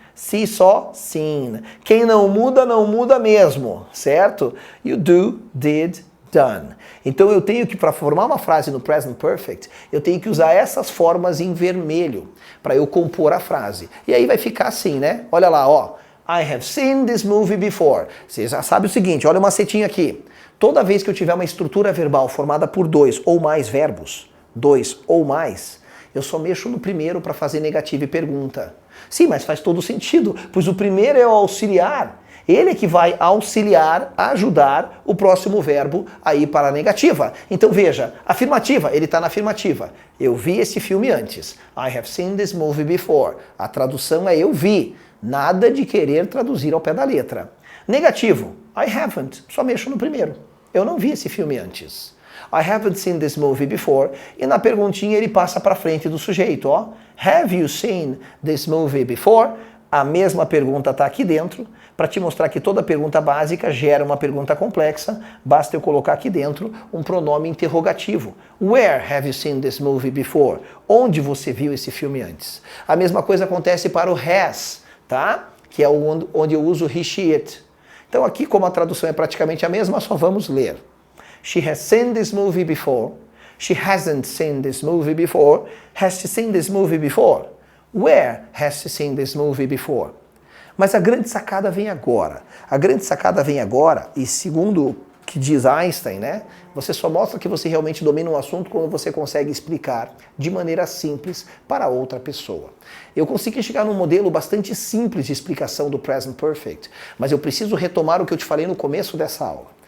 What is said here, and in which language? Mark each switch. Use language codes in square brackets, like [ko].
[pt] See, saw, seen. Quem não muda mesmo, certo? You do, did, done. Então eu tenho que, para formar uma frase no present perfect, eu tenho que usar essas formas em vermelho para eu compor a frase. E aí vai ficar assim, né? Olha lá, ó. [en] I have seen this movie before. [pt] Você já sabe o seguinte, olha uma setinha aqui. Toda vez que eu tiver uma estrutura verbal formada por dois ou mais verbos, dois ou mais, eu só mexo no primeiro para fazer negativa e pergunta. Sim, mas faz todo sentido, pois o primeiro é o auxiliar. Ele é que vai auxiliar, ajudar o próximo verbo a ir para a negativa. Então veja, afirmativa, ele está na afirmativa. Eu vi esse filme antes. [en] I have seen this movie before. [pt] A tradução é eu vi. Nada de querer traduzir ao pé da letra. Negativo, [en] I haven't. [pt] Só mexo no primeiro. Eu não vi esse filme antes. [en] I haven't seen this movie before. [pt] E na perguntinha ele passa para frente do sujeito, ó. [en] Have you seen this movie before? [pt] A mesma pergunta está aqui dentro, para te mostrar que toda pergunta básica gera uma pergunta complexa, basta eu colocar aqui dentro um pronome interrogativo. [en] Where have you seen this movie before? [pt] Onde você viu esse filme antes? A mesma coisa acontece para o has, tá? Que é onde eu uso he, she, it. Então aqui, como a tradução é praticamente a mesma, só vamos ler. [en] She has seen this movie before. She hasn't seen this movie before. Has she seen this movie before? Where has she seen this movie before? [pt] Mas a grande sacada vem agora. A grande sacada vem agora, e segundo o que diz Einstein, né? Você só mostra que você realmente domina um assunto quando você consegue explicar de maneira simples para outra pessoa. Eu consegui chegar num modelo bastante simples de explicação do present perfect, mas eu preciso retomar o que eu te falei no começo dessa aula.